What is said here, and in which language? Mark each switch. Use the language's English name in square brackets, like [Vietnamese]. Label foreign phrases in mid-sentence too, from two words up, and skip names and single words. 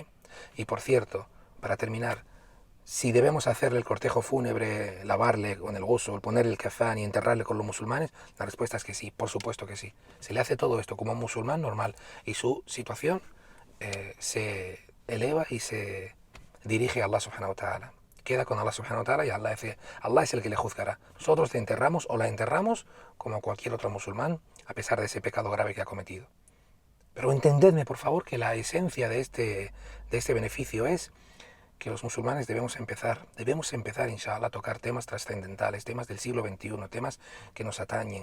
[Spanish] Y por cierto, para terminar, si debemos hacerle el cortejo fúnebre, lavarle con el ghusl, ponerle el kafán y enterrarle con los musulmanes, la respuesta es que sí, por supuesto que sí. Se le hace todo esto como un musulmán normal y su situación se eleva y se dirige a Allah [Arabic] سبحانه وتعالى. [Spanish] Queda con Allah [Arabic] سبحانه وتعالى [Spanish] y Allah es el que le juzgará. Nosotros te enterramos o la enterramos como cualquier otro musulmán, a pesar de ese pecado grave que ha cometido. Pero entendedme, por favor, que la esencia de este beneficio es que los musulmanes debemos empezar, inshallah, a tocar temas trascendentales, temas del siglo XXI, temas que nos atañen.